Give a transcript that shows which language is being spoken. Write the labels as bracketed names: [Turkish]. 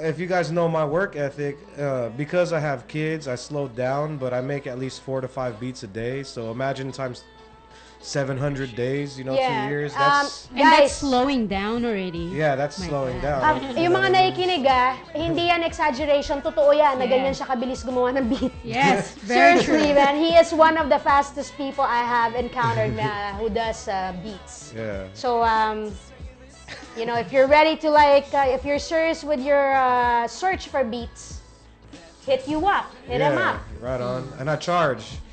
[English] If you guys know my work ethic, because I have kids, I slowed down, but I make at least 4 to 5 beats a day. So imagine times 700 days, 2 years. That's slowing down already. Yeah, that's slowing down. [Filipino] Yung mga nakikinig, hindi yan exaggeration. Totoo yan na ganyan siya kabilis gumawa ng beat. [English] Yes, very seriously, man. He is one of the fastest people I have encountered who does beats. Yeah. So, if you're ready to if you're serious with your search for beats, hit you up. Hit him up. Right on. And I charge.